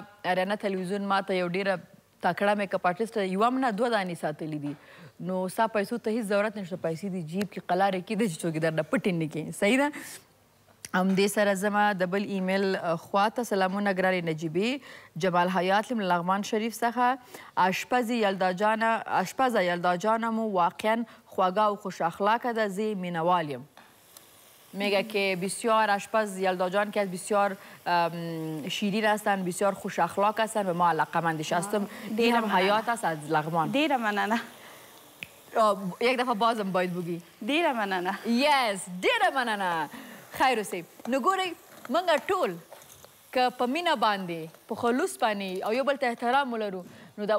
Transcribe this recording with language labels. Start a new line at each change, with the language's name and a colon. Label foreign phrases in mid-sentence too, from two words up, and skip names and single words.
Pashto: اریانا تلویزیون ما ته یو ډیره تکړه
English: make up artist
Pashto: یوه هم نه دوه دانې ساتلي دي نو ستا پیسو ته هېڅ ضرورت نشته پیسې دي جیب کې قلارې کېدی چې څوک یې درنه پټې نه کړي صحیح ده همدې سره زما د بل ایمیل خواته سلامونه ګرانې نجیبې جمال حیات له لغمان شریف څخه اشپزه یلدا جانه مو واقعا خواږه او خوش اخلاقه ده زه مینوال یم
Persian: میگه که بسیار آشپز یلدا جان که بسیار شیرین هستن بسیار خوش اخلاق هستن و ما علاقه‌مندش هستم دیرم حیات است از لغمان
Pashto: دیره مننه
Persian: یک دفعه بازم باید بگی
Pashto: دیره مننه یس دیره مننه خیر اوسئ نو ګورئ موږ ټول که په مینه باندې په خلوص باندې او یو بل ته احترام ولرو نو دا